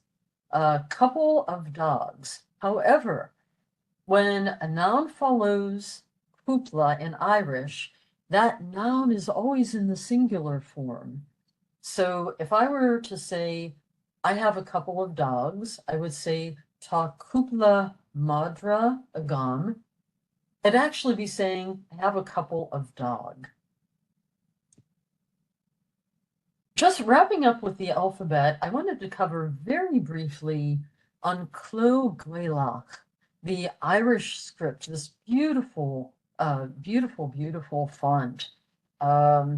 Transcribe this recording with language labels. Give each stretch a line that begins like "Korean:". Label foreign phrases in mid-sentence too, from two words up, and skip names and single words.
English: A couple of dogs. However, when a noun follows kupla in Irish, that noun is always in the singular form. So if I were to say, I have a couple of dogs, I would say
Irish: ta kupla madra agam.
English: It'd actually be saying, I have a couple of dog. Just wrapping up with the alphabet, I wanted to cover very briefly on Clo Gaelach, the Irish script, this beautiful, beautiful font.